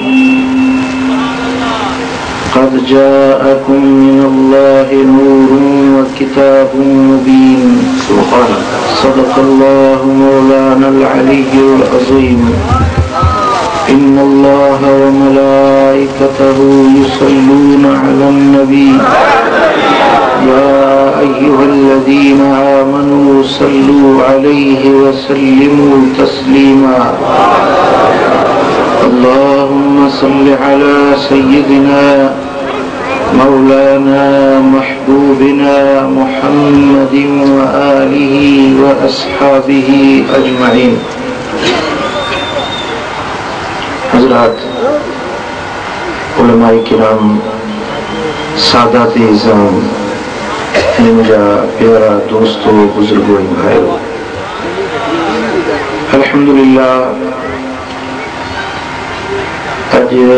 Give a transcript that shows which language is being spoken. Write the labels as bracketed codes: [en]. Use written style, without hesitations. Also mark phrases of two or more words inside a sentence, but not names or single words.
[ar] قد جاءكم من الله نور وكتاب مبين. صدق الله مولانا العلي العظيم. إن الله وملائكته يصلون على النبي يا أيها الذين آمنوا صلوا عليه وسلموا تسليما. اللهم صل على سيدنا مولانا محبوبنا محمد وآله وأصحابه أجمعين. [ur] حضرات، علمائے کرام، سادات عظام، مجھا پیارا دوستوں، بزرگوں، بھائیوں، الحمدللہ آج